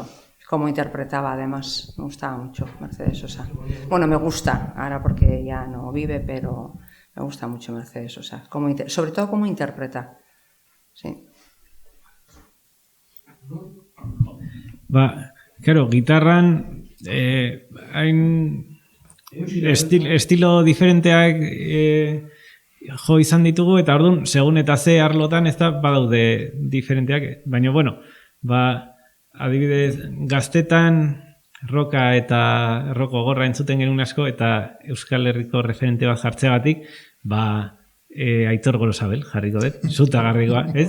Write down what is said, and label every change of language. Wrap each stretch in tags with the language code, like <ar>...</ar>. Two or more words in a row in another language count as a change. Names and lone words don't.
<es>Cómo interpretaba, además, me gustaba mucho Mercedes Sosa. Bueno, me gusta, ahora porque ya no vive, pero me gusta mucho Mercedes Sosa. Sobre todo cómo interpreta. Sí. Claro,</es> <eu>gitarran hain estilo diferenteak jo izan ditugu, eta orduan, segun eta ze arlotan ez da badaude diferenteak, baina, bueno, adibidez, gaztetan roka eta roko gorra entzuten genuen asko, eta Euskal Herriko referente bat jartzeagatik, Aitor Gorosabel jarriko dut, zutagarrikoa, ez?</eu>